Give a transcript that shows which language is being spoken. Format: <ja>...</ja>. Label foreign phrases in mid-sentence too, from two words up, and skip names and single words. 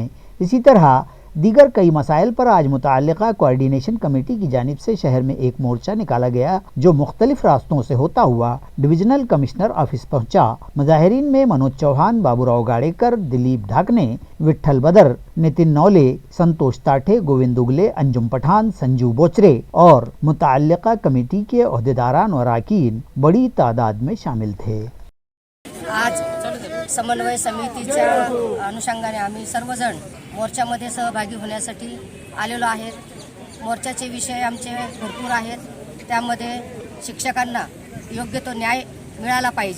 <ur>اسی طرح دیگر کئی مسائل پر آج متعلقہ کوآرڈینیشن کمیٹی کی جانب سے شہر میں ایک مورچہ نکالا گیا، جو مختلف راستوں سے ہوتا ہوا ڈویژنل کمشنر آفس پہنچا۔ مظاہرین میں منوج چوہان، بابو راؤ گاڑیکر، دلیپ ڈھاکنے، وٹھل بدر، نتن نولے، سنتوش تاٹھے، گووند اگلے، انجم پٹھان، سنجو بوچرے اور متعلقہ کمیٹی کے عہدیداران و اراکین بڑی تعداد میں شامل تھے۔</ur> <mr>आज समन्वय समितीच्या अनुषंगाने आम्ही सर्वजण मोर्चामध्ये सहभागी होण्यासाठी आलेलो आहेत। मोर्चाचे विषय आमचे भरपूर आहेत, त्यामध्ये शिक्षकांना योग्य तो न्याय मिळाला पाहिजे।</mr>